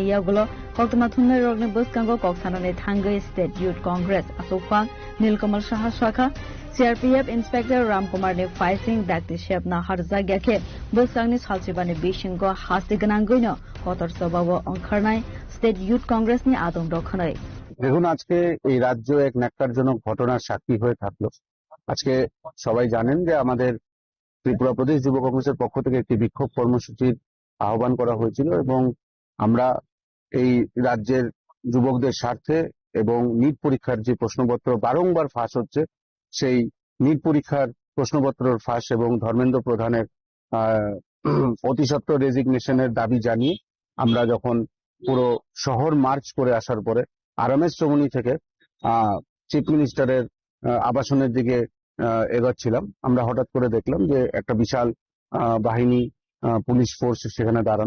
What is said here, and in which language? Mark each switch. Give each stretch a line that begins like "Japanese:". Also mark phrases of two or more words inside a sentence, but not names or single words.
Kok Borok: yagulo Koktuma Thunne Rogne Buskango Koksana ne Thangai State Youth Congress Asokphang Nilkamal Shah Shaka CRPF Inspector Ramkumar ne Faising Dakti Shepna Harza Gyake Buskangni Salchibani Bishingo Hasti Ganangoino Kotor Sobawo Onkharnai State Youth Congress ni Adong Rokhanai
Bangla: দেখুন আজকে এই রাজ্য এক ন্যাক্কারজনক ঘটনার সাক্ষী হয়ে থাকলো। আজকে সবাই জানেন যে আমাদের ত্রিপুরা প্রদেশ যুব কংগ্রেসের পক্ষ থেকে একটি বিক্ষোভ কর্মসূচির আহ্বান করা হয়েছিল এবং আমরা এই রাজ্যের যুবকদের স্বার্থে এবং নিট পরীক্ষার যে প্রশ্নপত্র বারংবার ফাঁস হচ্ছে সেই নিট পরীক্ষার প্রশ্নপত্রের ফাঁস এবং ধর্মেন্দ্র প্রধানের অতিসত্বর রেজিগনেশনের দাবি জানিয়ে আমরা যখন পুরো শহর মার্চ করে আসার পরে আরএমএস চৌমুহনী থেকে
English: Chief Minister's
Bangla: আবাসনের দিকে এগোচ্ছিলাম, আমরা হঠাৎ করে দেখলাম যে একটা বিশাল বাহিনী
English: police force
Bangla: সেখানে দাঁড়ানো।